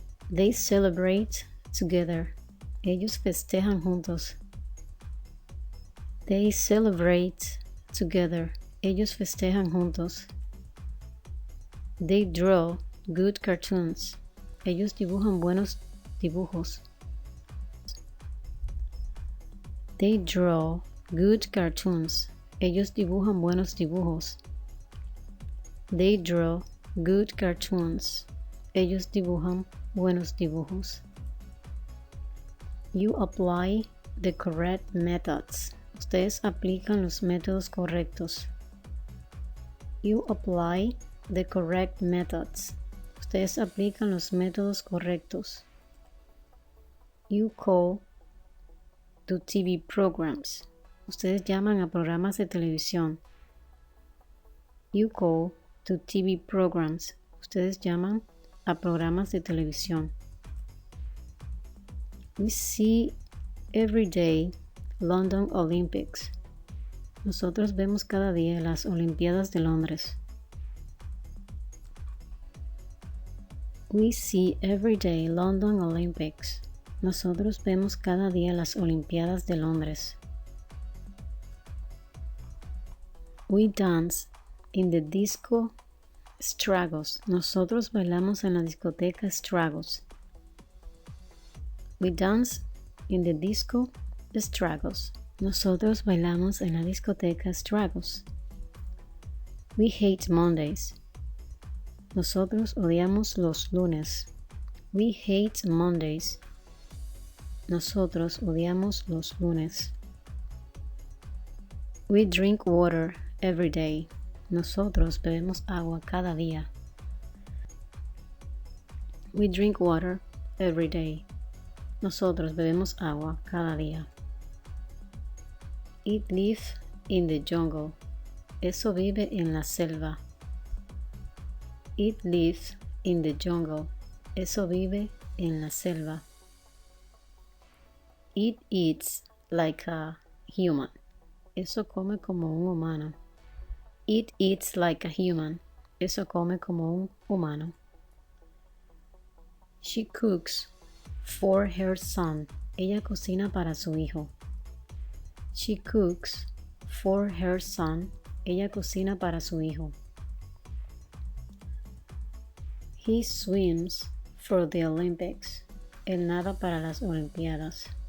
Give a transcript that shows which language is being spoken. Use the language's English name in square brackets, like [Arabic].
[English] They celebrate together. [Spanish] Ellos festejan juntos. [English] They celebrate together. [Spanish] Ellos festejan juntos. [English] They draw good cartoons. [Spanish] Ellos dibujan buenos dibujos. [English] They draw good cartoons. [Spanish] Ellos dibujan buenos dibujos. [English] They draw good cartoons. [Spanish] Ellos dibujan buenos dibujos. [English] You apply the correct methods. [Spanish] Ustedes aplican los métodos correctos. [English] You apply the correct methods. [Spanish] Ustedes aplican los métodos correctos. [English] You call to TV programs. [Spanish] Ustedes llaman a programas de televisión. [English] You call to TV programs. [Spanish] Ustedes llaman a programas de televisión. [English] We see every day London Olympics. [Spanish] Nosotros vemos cada día las Olimpiadas de Londres. [English] We see every day London Olympics. [Spanish] Nosotros vemos cada día las Olimpiadas de Londres. [English] We dance in the disco Stragos. [Spanish] Nosotros bailamos en la discoteca Stragos. [English] We dance in the disco Stragos. [Spanish] Nosotros bailamos en la discoteca Stragos. [English] We hate Mondays. [Spanish] Nosotros odiamos los lunes. [English] We hate Mondays. [Spanish] Nosotros odiamos los lunes. [English] We drink water every day. [Spanish] Nosotros bebemos agua cada día. [English] We drink water every day. [Spanish] Nosotros bebemos agua cada día. [English] It lives in the jungle. [Spanish] Eso vive en la selva. [English] It lives in the jungle. [Spanish] Eso vive en la selva. [English] It eats like a human. [Spanish] Eso come como un humano. [English] It eats like a human. [Spanish] Eso come como un humano. [English] She cooks for her son. [Spanish] Ella cocina para su hijo. [English] She cooks for her son. [Spanish] Ella cocina para su hijo. [English] He swims for the Olympics. [Spanish] Él nada para las Olimpiadas.